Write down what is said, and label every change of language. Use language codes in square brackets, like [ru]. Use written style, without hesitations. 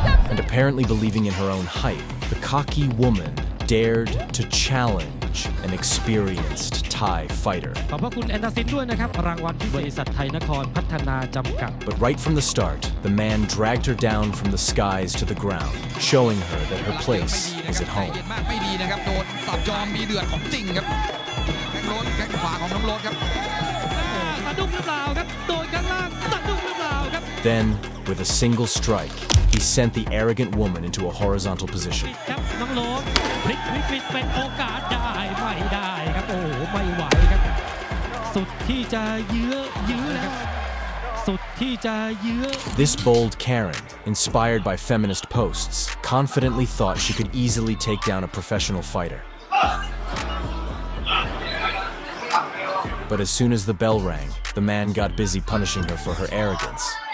[en] And apparently believing in her own height, the cocky woman dared to challenge an experienced Thai fighter. [th] ขอบพระคุณแอนตาซินด้วยนะครับรางวัลพิเศษบริษัทไทยนครพัฒนาจำกัด [en] But right from the start, the man dragged her down from the skies to the ground, showing her that her place is at home. [th] ไม่ดีนะครับโดนสับจอมมีเดือดของจริงครับแข้งขวาของน้องโรสครับ สะดุ้งหรือเปล่าครับโดนข้างล่างสะดุ้งหรือเปล่าครับ [en] Then, with a single strike, he sent the arrogant woman into a horizontal position. [th] ครับน้องโรสพลิกวิกฤตเป็นโอกาสได้ไม่ได้ครับโอ้ไม่ไหวครับสุดที่จะยื้อแล้วสุดที่จะยื้อ [en] This bold Karen, inspired by feminist posts, confidently thought she could easily take down a professional fighter. But as soon as the bell rang, the man got busy punishing her for her arrogance.